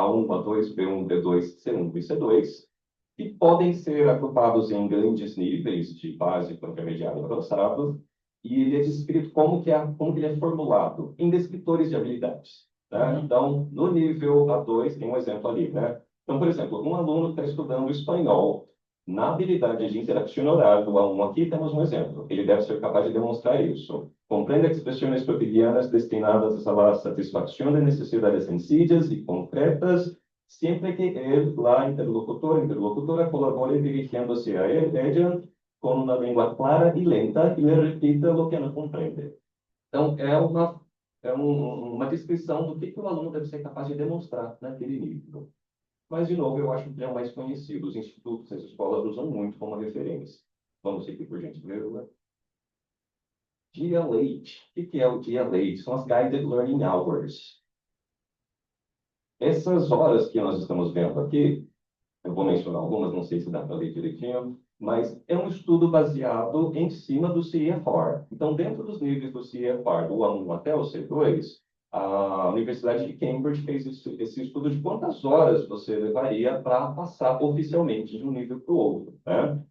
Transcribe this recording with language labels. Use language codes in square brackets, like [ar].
[pt] A1, A2, B1, B2, C1 e C2, que podem ser agrupados em grandes níveis de básico, intermediário e avançado, e ele é descrito como que ele é formulado em descritores de habilidades, né? Então, no nível A2, tem um exemplo ali, né? Então, por exemplo, um aluno que está estudando espanhol, na habilidade de interação oral do A1 aqui, temos um exemplo. Ele deve ser capaz de demonstrar isso. [es] Comprende expresiones cotidianas destinadas a la satisfacción de necesidades sencillas y concretas, siempre que el, la interlocutor, interlocutora colabore dirigiéndose a él, ella, con una lengua clara y lenta y le repita lo que no comprende. [pt] Então, uma descrição do que o aluno deve ser capaz de demonstrar naquele nível. Mas, de novo, eu acho que ele é o mais conhecido. Os institutos, as escolas usam muito como referência. Vamos seguir, por gentileza. Dia Leite. O que é o Dia Leite? São as Guided Learning Hours. Essas horas que nós estamos vendo aqui, eu vou mencionar algumas, não sei se dá para ler direitinho, mas é um estudo baseado em cima do CEFR. Então, dentro dos níveis do CEFR, do A1 até o C2, a Universidade de Cambridge fez esse estudo de quantas horas você levaria para passar oficialmente de um nível para o outro, né?